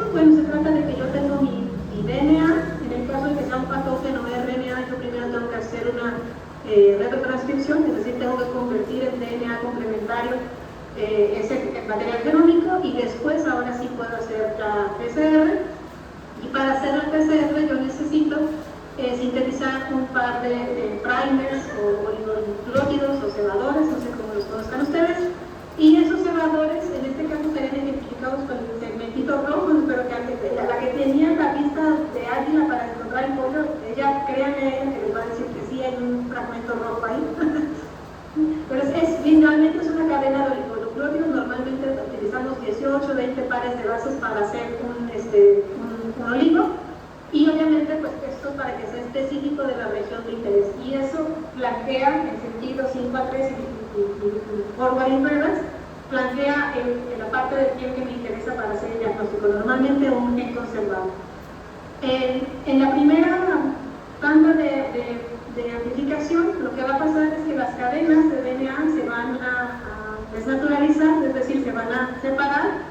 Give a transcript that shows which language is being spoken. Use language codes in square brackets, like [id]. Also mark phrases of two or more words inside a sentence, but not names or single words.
[es] Bueno, se trata de que yo tengo mi DNA, en el caso de que sea un patógeno RNA, yo primero tengo que hacer una retrotranscripción, es decir, tengo que convertir en DNA complementario ese material genómico y después ahora sí puedo hacer la PCR. Y para hacer la PCR yo necesito sintetizar un par de primers o oligonucleótidos o cebadores, no sé cómo los conozcan ustedes, y esos cebadores en este caso serían identificados con el segmentito rojo. Espero que la que tenía la vista de águila para encontrar el pollo, ella, créanme, que les va a decir que sí hay un fragmento rojo ahí. Pero finalmente es una cadena de oligonucleótidos. Normalmente utilizamos 18 o 20 pares de bases para hacer un oligo, y obviamente pues esto para que sea específico de la región de interés, y eso plantea en sentido 5 a 3 y [en] forward inference, [es] plantea la parte del gen que me interesa para hacer el diagnóstico, normalmente un gen conservado. En la primera tanda de amplificación, lo que va a pasar es que las cadenas de DNA se van a desnaturalizar, es decir, se van a separar.